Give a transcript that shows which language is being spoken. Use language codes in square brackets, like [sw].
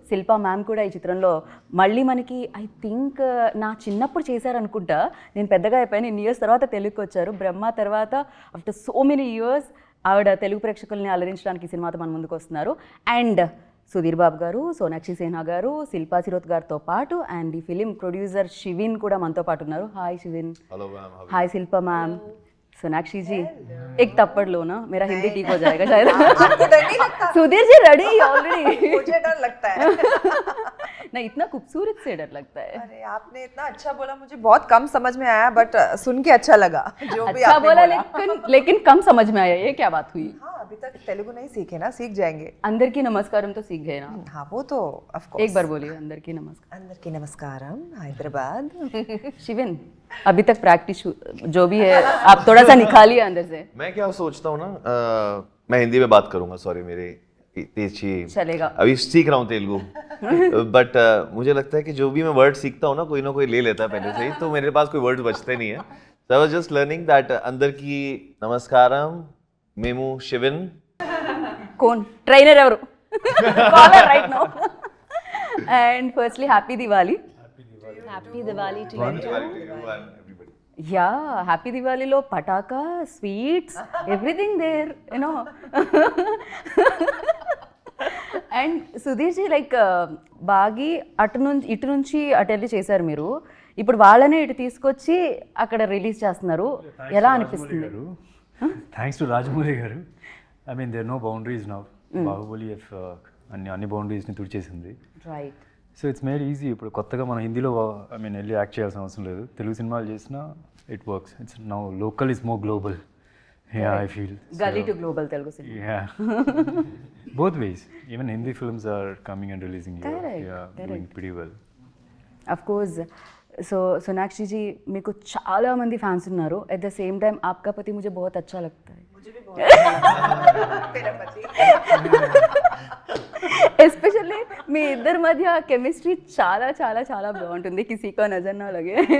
[te] Shilpa ma'am కూడా ఈ చిత్రంలో మళ్ళీ మనకి [en] I think [te] నా చిన్నప్పుడు చేశారనుకుంటా, నేను పెద్దగా అయిపోయాను, ఇన్ని ఇయర్స్ తర్వాత తెలుగుకి వచ్చారు. బ్రహ్మ తర్వాత [en] after so many years [te] ఆవిడ తెలుగు ప్రేక్షకుల్ని అలరించడానికి ఈ సినిమాతో మన ముందుకు వస్తున్నారు. అండ్ సుధీర్ బాబు గారు, సోనాక్షి సిన్హా గారు, శిల్పా శిరోత్ గారితో పాటు అండ్ ఈ ఫిలిం ప్రొడ్యూసర్ శివిన్ కూడా మనతో పాటు ఉన్నారు. హాయ్ శివిన్. [hi] Hello ma'am. हाय शिल्पा मैम. सोनाक्षी जी, एक थप्पड़ लो ना, मेरा हिंदी ठीक हो जाएगा शायद. आपको डर नहीं लगता? Sudhir ji ready already. मुझे डर लगता है. नहीं, इतना खूबसूरत से डर लगता है. अरे आपने इतना अच्छा बोला, मुझे बहुत कम समझ में आया, बट सुन के अच्छा लगा. जो भी अच्छा आपने बोला, बोला. लेकिन कम समझ में आया. ये क्या बात हुई? हाँ, अभी तक तेलुगु नहीं सीखे ना, सीख जाएंगे. अंदर की नमस्कारम तो सीख गए ना. हाँ, वो तो ऑफ कोर्स. एक बार बोलिए, अंदर की नमस्कार. अंदर की नमस्कारम, हैदराबाद. शिविन, अभी तक प्रैक्टिस जो भी है आप थोड़ा सा निकालिए अंदर से. मैं क्या सोचता हूँ ना, मैं हिंदी में बात करूंगा. सॉरी, मेरी तेजी चलेगा. अभी सीख रहा हूँ तेलुगु. बट मुझे लगता है कि जो भी मैं वर्ड सीखता हूँ ना कोई ले लेता है पहले से ही, तो मेरे पास कोई वर्ड बचते नहीं है. [en] So I was just learning that [te] अंदर की नमस्कारम [en] मेमू शिविन. [hi] कौन ट्रेनर ఎవరు? [en] Caller right now. And firstly happy Diwali. Happy Diwali to ya, happy దివాళీలో పటాకా, sweets, everything there, you know. [te] And Sudheer G, like బాగి ఇటు నుంచి అటు వెళ్ళి చేశారు మీరు. ఇప్పుడు వాళ్ళనే ఇటు తీసుకొచ్చి అక్కడ రిలీజ్ చేస్తున్నారు. ఎలా అనిపిస్తుంది? [en] Thanks to Rajamouli garu. I mean there no boundaries now. [te] Baahubali అన్ని బౌండరీస్ని తుడిచేసింది. [en] Right. So it's made easy. [te] ఇప్పుడు కొత్తగా మనం హిందీలో [en] I mean [te] వెళ్ళి యాక్ట్ చేయాల్సిన అవసరం లేదు. తెలుగు సినిమాలు చేసినా [en] It works. It's now local is more global. Yeah, I feel gully to global Telugu cinema. Yeah, both ways. Even Hindi films are coming and releasing here. Correct, Yeah, doing pretty well. Of course. [te] So Sonakshi जी, మీకు చాలా మంది fans ఉన్నారు. At the same time [hi] आपका पति मुझे बहुत अच्छा लगता है. [te] ఎస్పెషల్లీ మీ ఇద్దరి మధ్య కెమిస్ట్రీ చాలా చాలా చాలా బాగుంటుంది. [hi] కిసీకో నజర్ నా లగే.